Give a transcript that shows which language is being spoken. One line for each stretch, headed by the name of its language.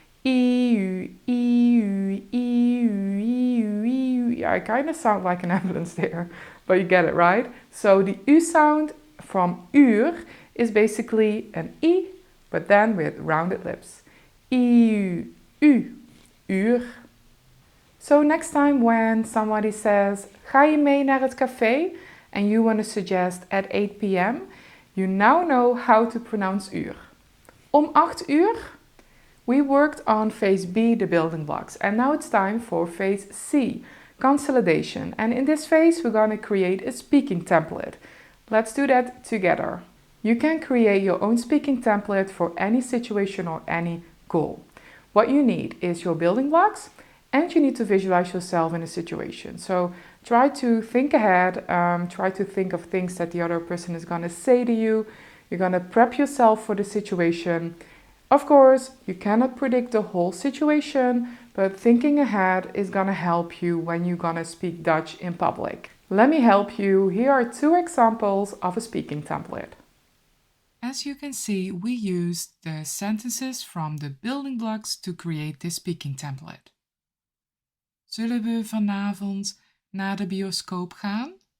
English: I-u, I-u, I-u, I-u, I-u. Yeah, I kind of sound like an ambulance there, but you get it, right? So the U sound from uur is basically an I, but then with rounded lips. I-u, u, uur. So next time when somebody says,
Dutch: ga je mee naar het café?
English: And you want to suggest at 8 p.m., you now know how to pronounce uur.
Dutch: Om 8 uur,
English: we worked on Phase B, the building blocks, and now it's time for Phase C, Consolidation. And in this phase, we're going to create a speaking template. Let's do that together. You can create your own speaking template for any situation or any goal. What you need is your building blocks, and you need to visualize yourself in a situation. So try to think ahead, try to think of things that the other person is going to say to you. You're going to prep yourself for the situation. Of course, you cannot predict the whole situation, but thinking ahead is going to help you when you're going to speak Dutch in public. Let me help you. Here are 2 examples of a speaking template. As you can see, we used the sentences from the building blocks to create this speaking template.
Dutch: Zullen we vanavond naar de bioscoop gaan?